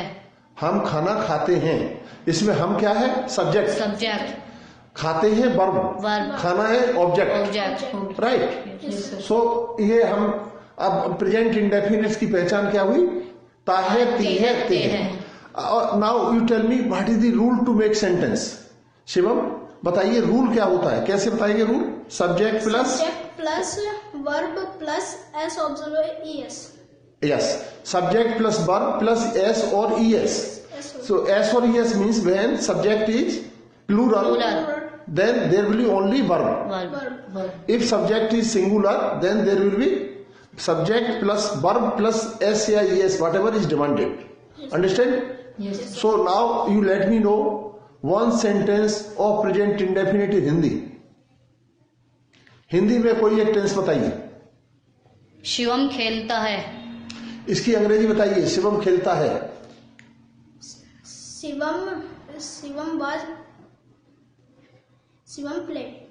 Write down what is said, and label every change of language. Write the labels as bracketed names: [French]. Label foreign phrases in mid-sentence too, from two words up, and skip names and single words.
[Hindi] हम खाना खाते हैं. इसमें हम क्या है? सब्जेक्ट. सब्जेक्ट. खाते हैं वर्ब. वर्ब. खाना है ऑब्जेक्ट. ऑब्जेक्ट. राइट. [English] Yes, sir. [Hindi] सो ये हम अब [English] present indefinites [Hindi] की पहचान क्या हुई? ता है, ती है, ते है. [English] Now you tell me what is the rule to make sentence. [Hindi] शिवम बताइए रूल क्या होता है? कैसे बताएंगे रूल? [English] subject plus [Hindi] verb plus s auxiliary es. यस. [English] subject plus verb plus s और e s. So as for yes means when subject is plural, then there will be only verb. verb. If subject is singular, then there will be subject plus verb plus s या es, whatever is demanded. Understand? Yes. So now you let me know one sentence of present indefinite in Hindi. [Hindi] हिंदी में कोई एक टेंस बताइए. शिवम खेलता है. इसकी अंग्रेजी बताइए. शिवम खेलता है. [English] शिवम प्ले.